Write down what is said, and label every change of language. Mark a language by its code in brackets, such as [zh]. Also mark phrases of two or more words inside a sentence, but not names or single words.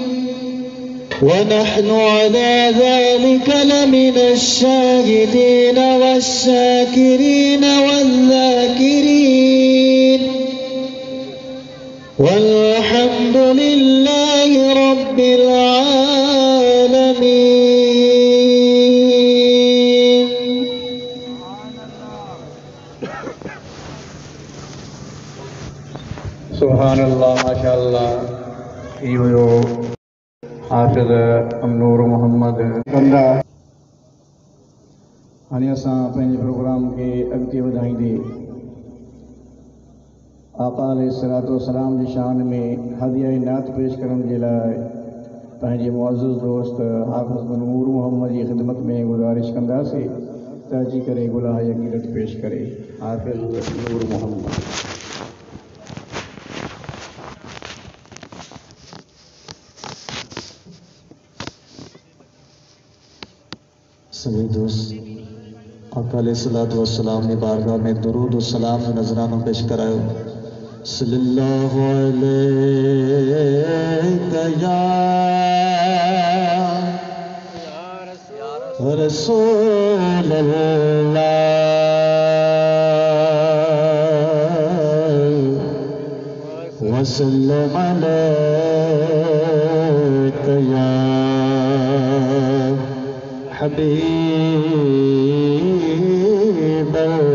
[ar] ونحن على ذلك لمن الشاهدين والشاكرين والذاكرين والحمد لله رب العالمين. سبحان الله ما شاء الله. [sd] इहो हुयो हाफ़िज़ नूर मोहम्मद कंदा। हाणे असां पंहिंजे प्रोग्राम खे अॻिते वधाईंदे आका [ar] عليه الصلاة والسلام [sd] जी शान में हदिया नात पेश करण जे लाइ पंहिंजे मुअज़्ज़िज़ दोस्त हाफ़िज़ नूर मोहम्मद जी ख़िदमत में गुज़ारिश कंदासीं त अची करे गुलाह यकीनत पेश करे। हाफ़िज़ नूर मोहम्मद। सभी दोस्त आका [ar] عليه الصلاة والسلام [sd] ने बारगाह में दुरूद और सलाम जो नजराना पेश करायो। [ar] صلى الله عليك يا رسول الله وسلم عليك يا حبيب